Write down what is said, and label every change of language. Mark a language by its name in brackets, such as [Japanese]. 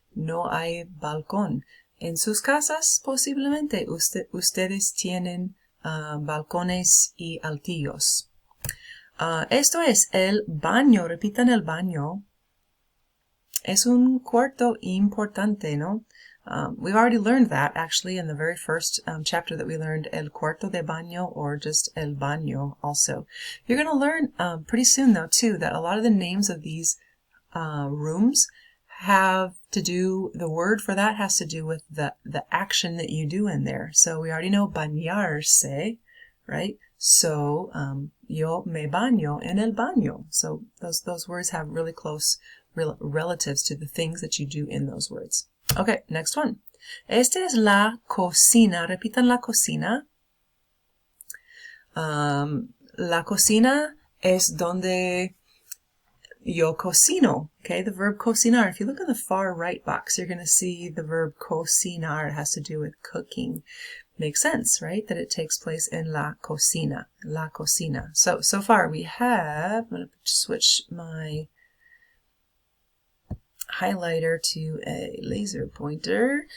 [Spanish] No hay balcón. En sus casas posiblemente ustedes tienen balcones y altillos. Esto es el baño. Repitan el baño. Es un cuarto importante, ¿no? [English] We've already learned that actually in the very first chapter that we learned [Spanish] el cuarto de baño [English] or just el baño also. You're going to learn pretty soon though too that a lot of the names of these rooms have to do, the word for that has to do with the action that you do in there. So we already know bañarse, right? So [Spanish] yo me baño en el baño. [English] So those words have really close relatives to the things that you do in those words. Okay, next one. [Spanish] Esta es la cocina. Repitan la cocina. La cocina es donde yo cocino. [English] Okay, the verb cocinar. If you look in the far right box, you're going to see the verb cocinar. It has to do with cooking. Makes sense, right? That it takes place in [Spanish] la cocina. La cocina. [English] So far we have, I'm going to switch my highlighter to a laser pointer.